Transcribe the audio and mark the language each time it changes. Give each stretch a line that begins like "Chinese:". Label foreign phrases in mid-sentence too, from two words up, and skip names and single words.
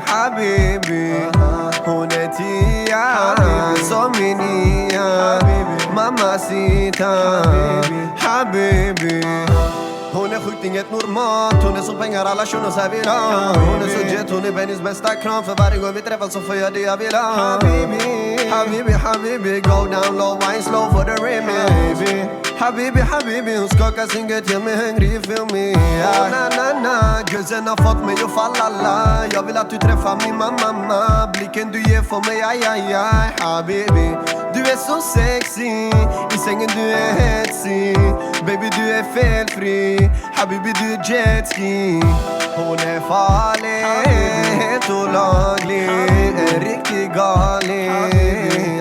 Swedish: Habibi. Hon är tia, som min nia. Mamacita. Habibi. Hon är sjukt inget normalt. Hon är som pengar alla shunos här vill ha. Hon är så jet, hon är Bennys bästa kram. För varje gång vi träffas så får jag det jag vill ha. Habibi, Habibi,
English: go down low, wine slow for the remix.
Swedish: Habibi, hon skakar sin gött, gör mig hungrig,
English: feel me.
Swedish: Na, gözen har fått mig att falla la. Jag vill att du träffar min mamma. Blicken du ger för mig, aj. Habibi, du är så sexy. I sängen du är hetsig. Baby, du är felfri. Habibi, du är jetski. Hon är farlig, helt olaglig, en riktig galning.